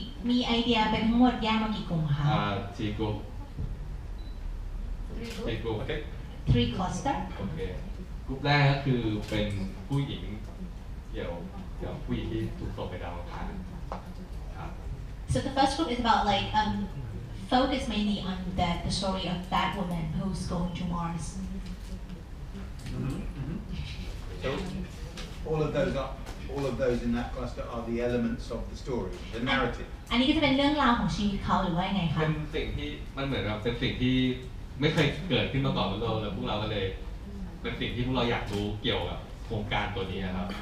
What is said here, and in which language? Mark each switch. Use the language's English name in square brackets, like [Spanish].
[Thai] มีไอเดียเป็นทั้งหมดแยกมากี่กลุ่มคะ 4 กลุ่ม 4 กลุ่ม โอเค [English] 3 cluster [Thai] โอเคกลุ่มแรกก็คือเป็นผู้หญิงเกี่ยวกับผู้หญิงที่ถูกส่งไปดาวอังคารครับ [English] So the first group is about like focus mainly on the story of that woman who's going to Mars. So all of those in that cluster are the elements of the story, the narrative. [Thai] อันนี้ก็จะเป็นเรื่องราวของชีวิตเขาหรือว่าไงคะ เป็นสิ่งที่มันเหมือนกับเป็นสิ่งที่ไม่เคยเกิดขึ้นมาก่อนบนโลกแล้วพวกเราก็เลยเป็นสิ่งที่พวกเราอยากรู้เกี่ยวกับโครงการตัวนี้ครับ